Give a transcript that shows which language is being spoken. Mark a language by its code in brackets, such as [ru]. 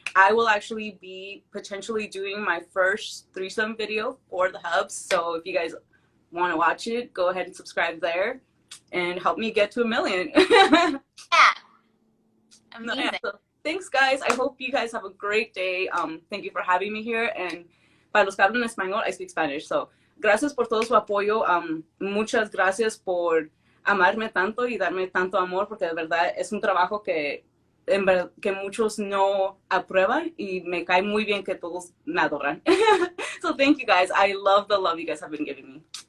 [en] I will actually be potentially doing my first threesome video for the hubs. So if you guys want to watch it, go ahead and subscribe there and help me get to 1 million. Yeah. Amazing. So, thanks, guys. I hope you guys have a great day. Thank you for having me here. And [es] para los que hablan español, [en] I speak Spanish. So [es] gracias por todo su apoyo. Muchas gracias por amarme tanto y darme tanto amor, porque de verdad es un trabajo que que muchos no aprueban, y me cae muy bien que todos me adoran. [en] So thank you guys. I love the love you guys have been giving me.